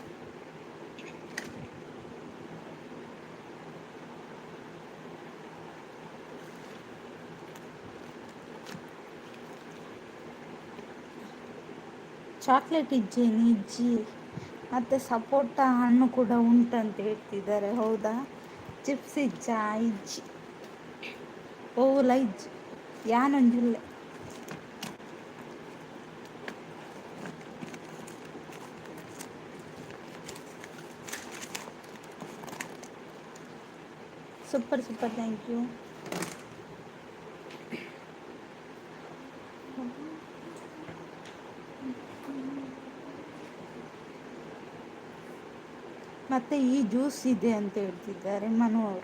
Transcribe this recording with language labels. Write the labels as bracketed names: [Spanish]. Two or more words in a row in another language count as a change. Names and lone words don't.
[Kannada] ಚಾಕ್ಲೇಟ್ ಇಜ್ಜಿ ಮತ್ತು ಸಪೋಟ ಹಣ್ಣು ಕೂಡ ಉಂಟಂತ ಹೇಳ್ತಿದ್ದಾರೆ. [Tulu] ಹೌದಾ? ಚಿಪ್ಸ್ ಇಜ್ಜಿ ಓಲ ಇಜ್ಜಿ ಯಾನೊಂಜಿಲ್ಲ. [English] super super, thank you. [Kannada] ಮತ್ತು ಈ ಜ್ಯೂಸ್ ಇದೆ ಅಂತ ಹೇಳ್ತಿದ್ದಾರೆ ಮನು ಅವರು.